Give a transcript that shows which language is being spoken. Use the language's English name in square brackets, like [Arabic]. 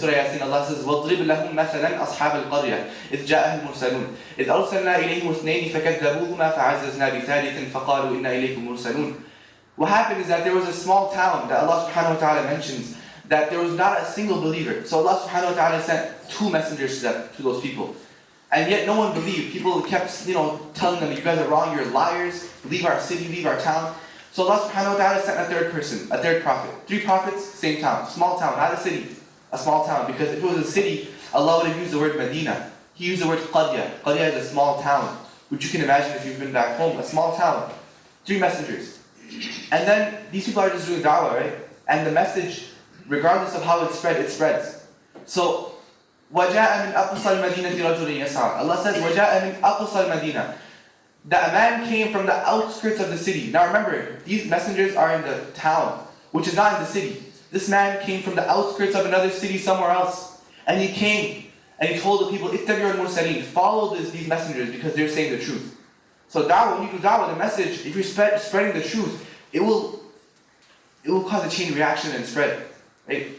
[English] In Surah Yasin, Allah says, [Arabic] وَاضْرِبْ لَهُمْ مثلا أصحاب القرية إذ جاءهم المرسلون إذ أرسلنا إليهم اثنين فكذبوهما فعززنا بثالث فقالوا إنا إليكم مرسلون. [English] What happened is that there was a small town that Allah subhanahu wa ta'ala mentions that there was not a single believer. So Allah subhanahu wa ta'ala sent 2 messengers to those people. And yet no one believed. People kept telling them, you guys are wrong, you're liars, leave our city, leave our town. So Allah subhanahu wa ta'ala sent a third person, a third prophet. 3 prophets, same town. Small town, not a city. A small town. Because if it was a city, Allah would have used the word Medina. He used the word Qarya. Qarya is a small town. Which you can imagine if you've been back home. A small town. 3 messengers. And then these people are just doing da'wah, right? And the message, regardless of how it spreads. So, [Arabic] وَجَاءَ مِنْ أَقْصَى الْمَدِينَةِ رَجُلٍ يَسْعَى. [English] Allah says, [Arabic] وَجَاءَ مِنْ أَقْصَى الْمَدِينَةِ. [English] That a man came from the outskirts of the city. Now remember, these messengers are in the town, which is not in the city. This man came from the outskirts of another city somewhere else. And he came and he told the people, [Arabic] اتَّبِعُوا الْمُرْسَلِينَ. [English] Follow these messengers because they're saying the truth. So da'wah, when you do da'wah, the message, if you're spreading the truth, it will cause a chain reaction and spread. Right?